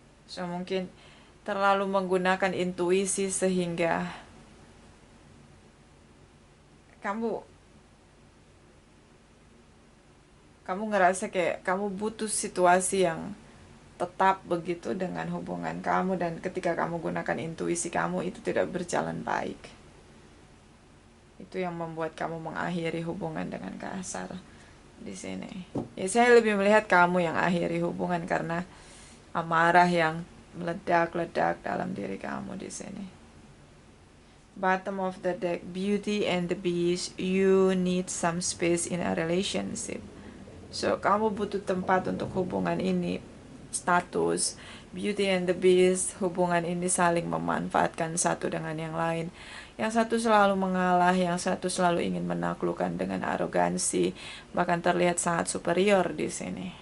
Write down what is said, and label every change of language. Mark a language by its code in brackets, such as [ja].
[id] So mungkin terlalu menggunakan intuisi sehingga kamu ngerasa kayak kamu butuh situasi yang tetap begitu dengan hubungan kamu, dan ketika kamu gunakan intuisi kamu itu tidak berjalan baik. Itu yang membuat kamu mengakhiri hubungan dengan kasar di sini. Ya saya lebih melihat kamu yang akhiri hubungan karena amarah yang meledak-ledak dalam diri kamu di sini. [en] Bottom of the deck, Beauty and the Beast. You need some space in a relationship. [id] So kamu butuh tempat untuk hubungan ini. Status Beauty and the Beast, hubungan ini saling memanfaatkan satu dengan yang lain. Yang satu selalu mengalah, yang satu selalu ingin menaklukkan dengan arogansi, bahkan terlihat sangat superior di sini.